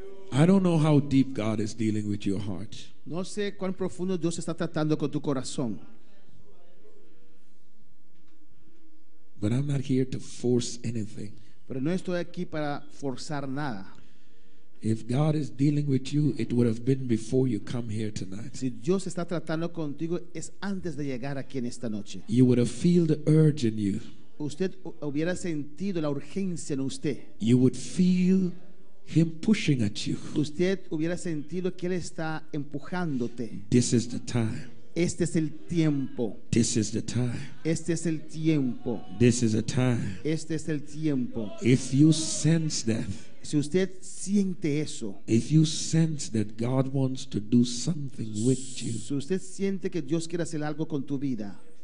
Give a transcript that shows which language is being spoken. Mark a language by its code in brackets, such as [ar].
[en] I don't know how deep God is dealing with your heart. [es] No sé cuán profundo Dios está tratando con tu corazón. [en] But I'm not here to force anything. [es] Pero no estoy aquí para forzar nada. [en] If God is dealing with you, it would have been before you come here tonight. [es] Si Dios está tratando contigo es antes de llegar aquí en esta noche. [en] You would have feel the urge in you. [es] Usted hubiera sentido la urgencia en usted. [en] You would feel Him pushing at you. [es] Usted hubiera sentido que Él está empujándote. [en] This is the time. [es] Este es el tiempo. [en] This is the time. [es] Este es el tiempo. [en] This is a time. [es] Este es el tiempo. [en] If you sense that, [es] Si usted siente eso, [en] if you sense that God wants to do something with you, [es] si usted siente que Dios quiere hacer algo con tu vida,